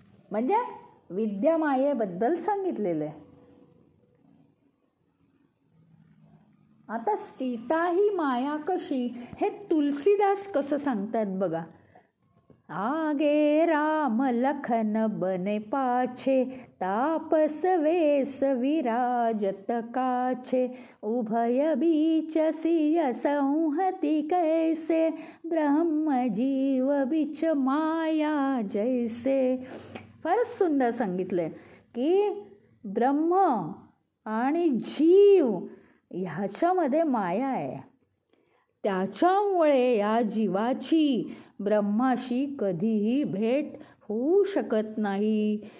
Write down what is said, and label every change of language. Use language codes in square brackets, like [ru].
[mr] म्हणजे विद्या मायेबद्दल सांगितलेलं आहे. आता सीता ही माया कशी हे तुलसीदास कसं सांगतात बघा. [awa] आगे राम लखन बने पाछे, तापस वेश विराजत काछे, उभय बीच सिय संहति कैसे, ब्रह्म जीव बिच माया जैसे. [mr] फारच सुंदर सांगितलंय की ब्रह्म आणि जीव ह्याच्यामध्ये माया आहे. त्याच्यामुळे या जीवाची ब्रह्माशी कधीही भेट होऊ शकत नाही.